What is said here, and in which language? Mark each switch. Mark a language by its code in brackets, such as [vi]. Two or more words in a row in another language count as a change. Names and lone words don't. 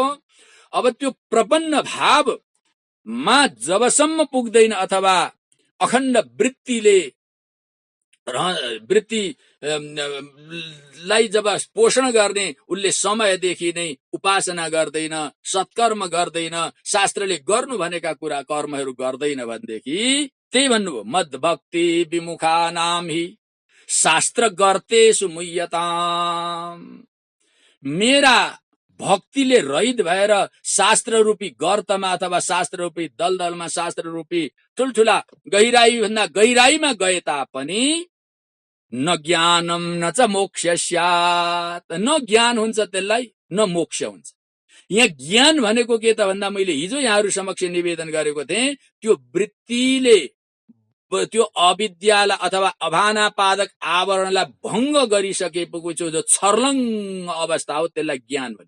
[ne] अब त्यो प्रपन्न भावमा जबसम्म पुग्दैन अथवा अखण्ड वृत्तिलाई जब पोषण गर्ने उसले समयदेखि नै उपासना गर्दैन, सत्कर्म गर्दैन, शास्त्रले गर्नु भनेका कुरा कर्महरू गर्दैन भनेदेखि त्यही भन्नुभयो, [sa] मद्भक्ति विमुखानां हि शास्त्र गर्तेषु मुह्यताम्। [ne] मेरा भक्तिले रहित भएर शास्त्र रूपी गर्तमा अथवा शास्त्र रूपी दलदलमा, शास्त्र रूपी ठुल्ठुला गहिराई भन्दा गहिराईमा गए तापनि [sa] न ज्ञानम न च मोक्षस्यात्, [ne] न ज्ञान हुन्छ त्यसलाई न मोक्ष हुन्छ। यहाँ ज्ञान भनेको के त भन्दा मैले हिजो यहाँहरू समक्ष निवेदन गरेको थिएँ, त्यो वृत्तिले त्यो अविद्यालाई अथवा अभानापादक आवरणलाई भङ्ग गरिसकेको जो छर्लङ्ग अवस्था हो त्यसलाई ज्ञान भन्छ।